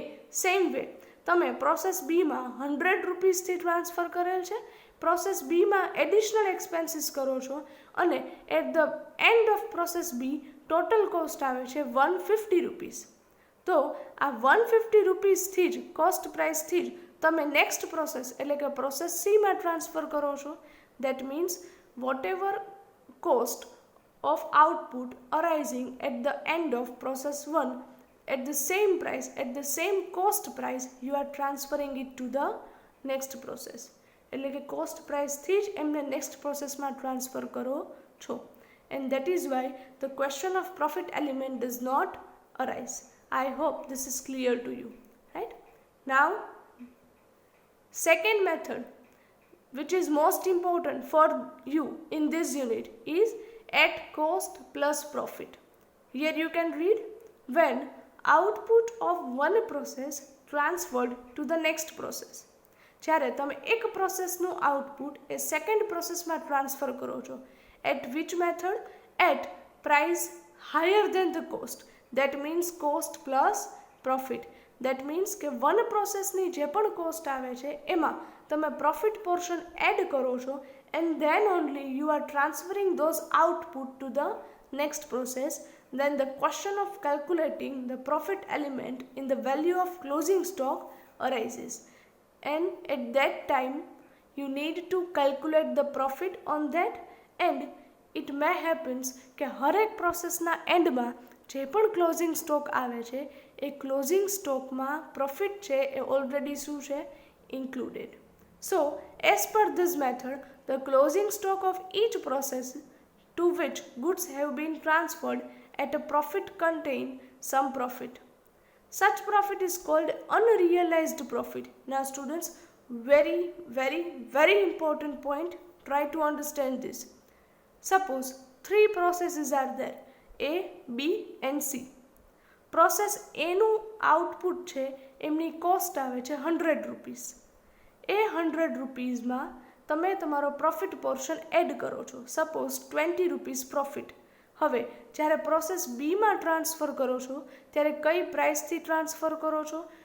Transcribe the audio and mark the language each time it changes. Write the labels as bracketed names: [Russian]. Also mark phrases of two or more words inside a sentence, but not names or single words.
[English] same way [Gujarati] તમે પ્રોસેસ બીમાં ₹100થી ટ્રાન્સફર કરેલ છે, પ્રોસેસ બીમાં [English] additional expenses [Gujarati] કરો છો અને [English] at the end of process B total cost [Gujarati] આવે છે ₹150. તો આ ₹150થી જ કોસ્ટ પ્રાઇસથી જ તમે [English] next process [Gujarati] એટલે કે પ્રોસેસ સીમાં ટ્રાન્સફર કરો છો. [English] That means whatever cost of output arising at the end of process 1 at the same price, at the same cost price, you are transferring it to the next process. [Gujarati] એટલે કે કોસ્ટ પ્રાઇસથી જ એમને [English] next process [Gujarati] ટ્રાન્સફર કરો છો. [English] And that is why the question of profit element does not arise. I hope this is clear to you, right? Now, second method, which is most important for you in this unit, is at cost plus profit. Here you can read, when output of one process transferred to the next process. [Gujarati] જ્યારે તમે એક પ્રોસેસનું આઉટપુટ એ સેકન્ડ પ્રોસેસમાં ટ્રાન્સફર કરો છો, [English] at which method? At price higher than the cost. That means cost plus profit. That means [Gujarati] કે વન પ્રોસેસની જે પણ કોસ્ટ આવે છે એમાં તમે [English] profit portion add [Gujarati] કરો છો [English] and then only you are transferring those output to the next process. Then the question of calculating the profit element in the value of closing stock arises. And at that time you need to calculate the profit on that, and it may happens [Gujarati] કે હરેક પ્રોસેસના એન્ડમાં જે પણ [English] closing stock [Gujarati] આવે છે એ [English] closing stock [Gujarati] પ્રોફિટ છે એ ઓલરેડી શું છે ઇન્ક્લુડેડ. [English] So as per this method the closing stock of each process to which goods have been transferred at a profit contain some profit. Such profit is called unrealized profit. Now students, very very very important point, try to understand this. Suppose 3 processes are there, A, B and C. [Gujarati] પ્રોસેસ એનું આઉટપુટ છે એમની કોસ્ટ આવે છે ₹100. એ ₹100માં તમે તમારો [English] profit portion add [Gujarati] કરો છો. [English] Suppose 20 rupees profit. [Gujarati] હવે જ્યારે પ્રોસેસ બીમાં ટ્રાન્સફર કરો છો ત્યારે કઈ પ્રાઇસથી ટ્રાન્સફર કરો છો?